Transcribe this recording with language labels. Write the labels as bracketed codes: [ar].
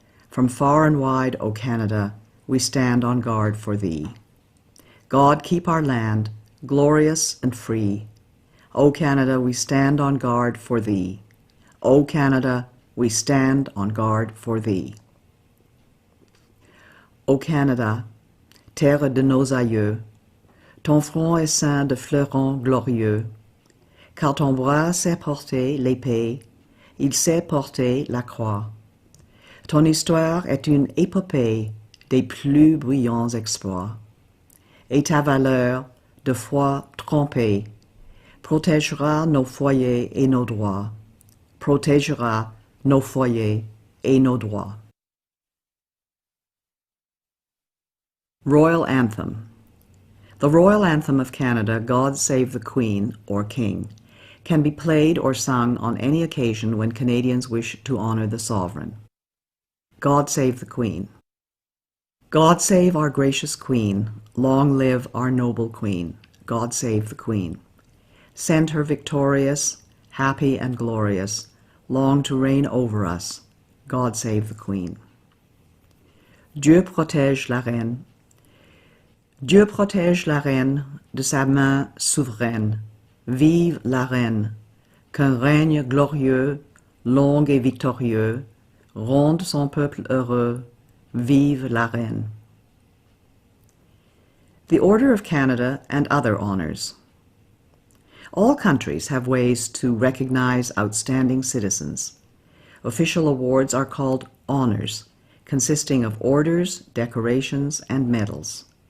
[en] From far and wide, O Canada, we stand on guard for thee. God keep our land, glorious and free. O Canada, we stand on guard for thee. O Canada, we stand on guard for thee. [fr] O Canada, terre de nos aïeux, ton front est ceint de fleurons glorieux, car ton bras sait porter l'épée, il sait porter la croix. Ton histoire est une épopée des plus brillants exploits, et ta valeur, de foi trompée, protégera nos foyers et nos droits, protégera nos foyers et nos droits. [en] Royal Anthem. The Royal Anthem of Canada, God Save the Queen, or King, can be played or sung on any occasion when Canadians wish to honor the sovereign. God Save the Queen. God save our gracious Queen, long live our noble Queen. God save the Queen. Send her victorious, happy and glorious, long to reign over us. God save the Queen. [fr] Dieu protège la reine. Dieu protège la reine de sa main souveraine. Vive la reine, qu'un règne glorieux, long et victorieux, ronde son peuple heureux. Vive la reine. [en] The Order of Canada and other honors. All countries have ways to recognize outstanding citizens. Official awards are called honors, consisting of orders, decorations, and medals.